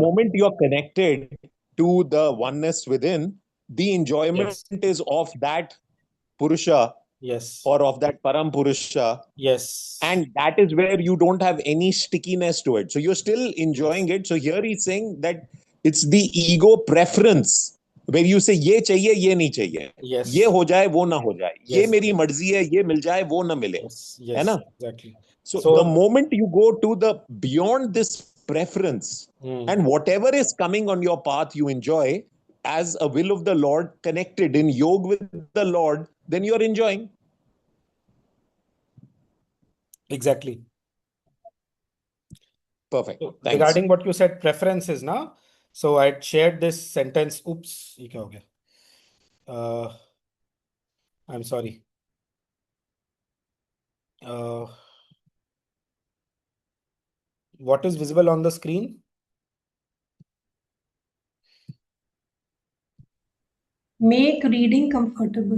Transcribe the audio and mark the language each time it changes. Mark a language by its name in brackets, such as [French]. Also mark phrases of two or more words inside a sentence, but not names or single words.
[English] moment you are connected to the oneness within, the enjoyment is of that Purusha or of that Param Purusha. Yes. And that is where you don't have any stickiness to it. So you're still enjoying it. So here he's saying that it's the ego preference where you say, [Hindi] ये चाहिए, ये नहीं चाहिए. ये हो जाए, वो न हो जाए. ये मेरी मर्ज़ी है, ये मिल जाए, वो न मिले. है ना? [English] Exactly. So the moment you go to the beyond this preference and whatever is coming on your path, you enjoy as a will of the Lord, connected in yoga with the Lord, then you're enjoying. Exactly. Perfect. So Thanks. regarding what you said, preferences now. So I shared this sentence. Oops, [Hindi] ये क्या हो गया? [English] I'm sorry. What is visible on the screen? Make reading comfortable.